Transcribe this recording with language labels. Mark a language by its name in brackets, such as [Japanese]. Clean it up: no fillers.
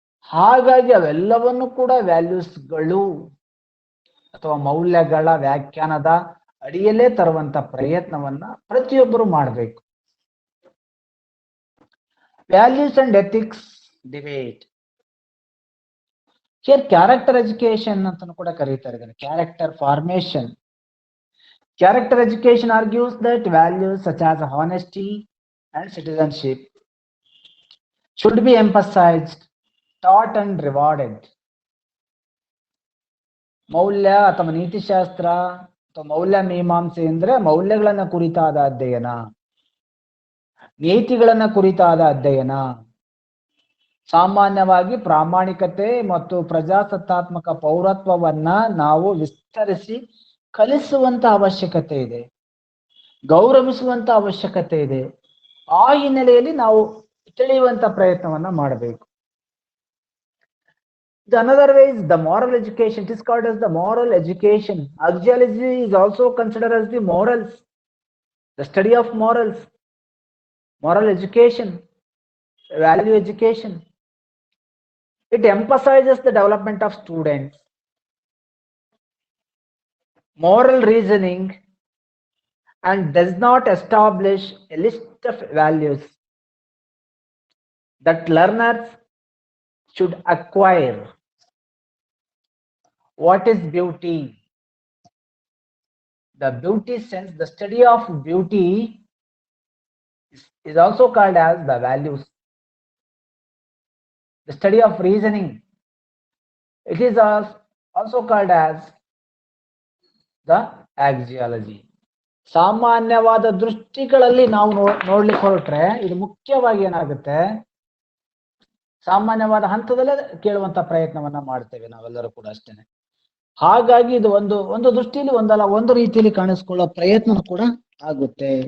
[Kannada] ಹಾಗಾಗಿ ಅವೆಲ್ಲವನ್ನು ಕೂಡ ವ್ಯಾಲ್ಯೂಸ್ಗಳು ಅಥವಾ ಮೌಲ್ಯಗಳ ವ್ಯಾಖ್ಯಾನದ ಅಡಿಯಲ್ಲೇ ತರುವಂತ ಪ್ರಯತ್ನವನ್ನ ಪ್ರತಿಯೊಬ್ಬರು ಮಾಡಬೇಕು. [English] Values and ethics debate. [Kannada] Here character education ಅಂತಾನು ಕೂಡ ಕರೀತಾರೆ ಇದನ್ನು, character formation. [English] Character education argues that values such as honesty and citizenship should be emphasized, taught and rewarded. [Kannada] ಮೌಲ್ಯ ಅಥವಾ ನೀತಿಶಾಸ್ತ್ರ ಅಥವಾ ಮೌಲ್ಯ ಮೀಮಾಂಸೆ ಅಂದ್ರೆ ಮೌಲ್ಯಗಳನ್ನ ಕುರಿತಾದ ಅಧ್ಯಯನ, ನೀತಿಗಳನ್ನ ಕುರಿತಾದ ಅಧ್ಯಯನ. ಸಾಮಾನ್ಯವಾಗಿ ಪ್ರಾಮಾಣಿಕತೆ ಮತ್ತು ಪ್ರಜಾಸತ್ತಾತ್ಮಕ ಪೌರತ್ವವನ್ನ ನಾವು ವಿಸ್ತರಿಸಿ ಕಲಿಸುವಂತ ಅವಶ್ಯಕತೆ ಇದೆ, ಗೌರವಿಸುವಂತ ಅವಶ್ಯಕತೆ ಇದೆ. ಆ ಹಿನ್ನೆಲೆಯಲ್ಲಿ ನಾವು ತಿಳಿಯುವಂತ ಪ್ರಯತ್ನವನ್ನ ಮಾಡಬೇಕು. [English] The another way is the moral education. It is called as the moral education. Axiology is also considered as the morals, the study of morals, moral education, value education. It emphasizes the development of students, moral reasoning, and does not establish a list of values that learners should acquire. What is beauty? The beauty sense, the study of beauty is also called as the values. The study of reasoning, it is also called as the axiology. [Kannada] ಸಾಮಾನ್ಯವಾದ ದೃಷ್ಟಿಗಳಲ್ಲಿ ನಾವು ನೋಡ್ಲಿಕ್ಕೆ ಹೊರಟ್ರೆ ಇದು ಮುಖ್ಯವಾಗಿ ಏನಾಗುತ್ತೆ, ಸಾಮಾನ್ಯವಾದ ಹಂತದಲ್ಲೇ ಕೇಳುವಂತ ಪ್ರಯತ್ನವನ್ನ ಮಾಡ್ತೇವೆ ನಾವೆಲ್ಲರೂ ಕೂಡ ಅಷ್ಟೇನೆ. ಹಾಗಾಗಿ ಇದು ಒಂದು ದೃಷ್ಟಿಯಲ್ಲಿ ಒಂದಲ್ಲ ಒಂದು ರೀತಿಯಲ್ಲಿ ಕಾಣಿಸ್ಕೊಳ್ಳೋ ಪ್ರಯತ್ನ ಕೂಡ ಆಗುತ್ತೆ.